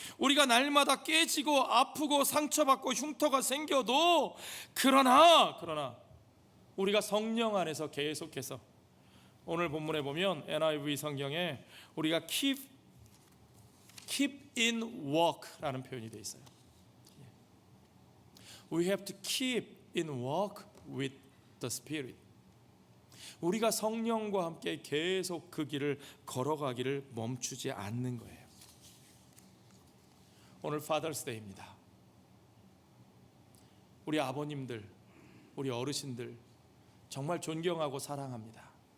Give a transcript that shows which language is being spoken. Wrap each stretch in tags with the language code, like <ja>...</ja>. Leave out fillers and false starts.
<ko>우리가 날마다 깨지고 아프고 상처받고 흉터가 생겨도 그러나 우리가 성령 안에서 계속해서, 오늘 본문에 보면 NIV 성경에 우리가</ko> <en>keep in walk</en> <ko>라는 표현이 되어 있어요.</ko> <en>We have to keep in walk with the Spirit.</en> <ko>우리가 성령과 함께 계속 그 길을 걸어가기를 멈추지 않는 거예요. 오늘 Father's Day입니다. 우리 아버님들, 우리 어르신들 정말 존경하고 사랑합니다.</ko>